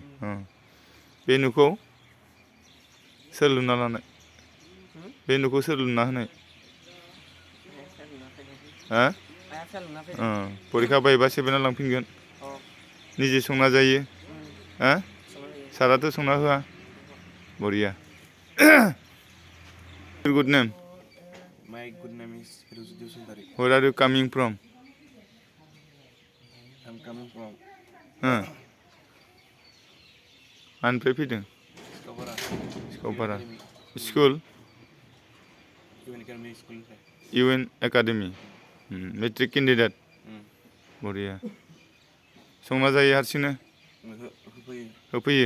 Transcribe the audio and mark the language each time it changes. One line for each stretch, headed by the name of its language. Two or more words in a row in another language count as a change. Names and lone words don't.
Bodo: बे न'खौ सोर लुना लानाय? बे न'खौ सोर लुना होनाय? परिखा बायबा सेफेना लांफिनगोन? निजे संना जायो? साराथ' संना होआ?
English: बरिया। Your good name? My good name is Hirojyoti Basumatari. Where are you coming from? I'm coming from
Bodo: मानिफ्राय फैदों? सिखावपारा। स्कुल? UN Academy.
English: matric candidate? बरिया।
Bodo: संना जायो हारसिंनो? होफैयो?